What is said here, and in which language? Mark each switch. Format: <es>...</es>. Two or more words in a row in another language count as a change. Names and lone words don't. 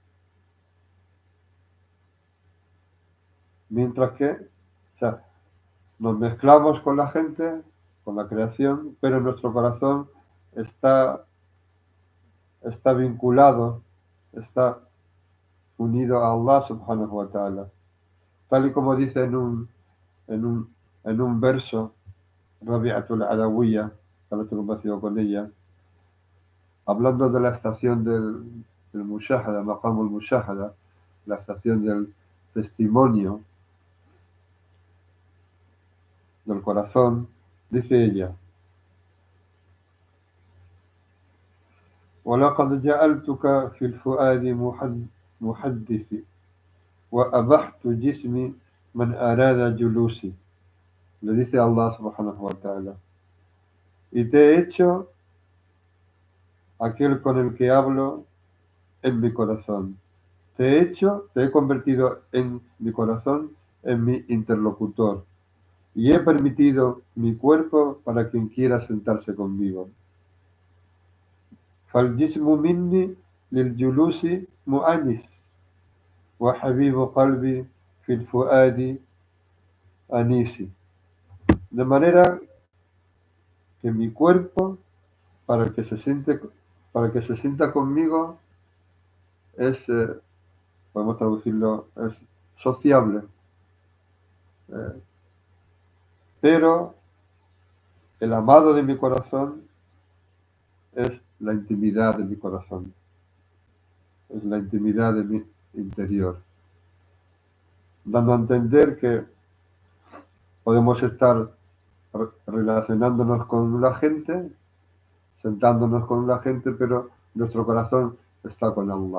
<es>Mientras que, o sea, nos mezclamos con la gente, con la creación, pero nuestro corazón está vinculado, está unido a Allah</es> <ar>سبحانه وتعالى.</ar> <es>Tal y como dice en un, en un verso, Rabi'atul Adawiyya, que no tengo vacío con ella, hablando de la estación del Mushahada,</es> <ar>مقام المشاهدة,</ar> <es>la estación del testimonio del corazón, dice ella,</es> <ar>وَلَقَدْ جَعَلْتُكَ فِي الْفُؤَادِ محدثي وأبحت جسمي من أراد جلوسي.</ar> <es>Le dice Allah</es> <ar>سبحانه وتعالى.</ar> <es>Y te he hecho aquel con el que hablo en mi corazón. Te he convertido en mi corazón en mi interlocutor. Y he permitido mi cuerpo para quien quiera sentarse conmigo.</es> <ar>فالجسم مني للجلوس مؤنس وحبيب قلبي في الفؤاد أنيسي.</ar> <es>De manera que mi cuerpo, para que se sienta conmigo, es, podemos traducirlo, es sociable. Eh, pero el amado de mi corazón es la intimidad de mi corazón, es la intimidad de mi interior, dando a entender que podemos estar relacionándonos con la gente, sentándonos con la gente, pero nuestro corazón está con Allah.</es>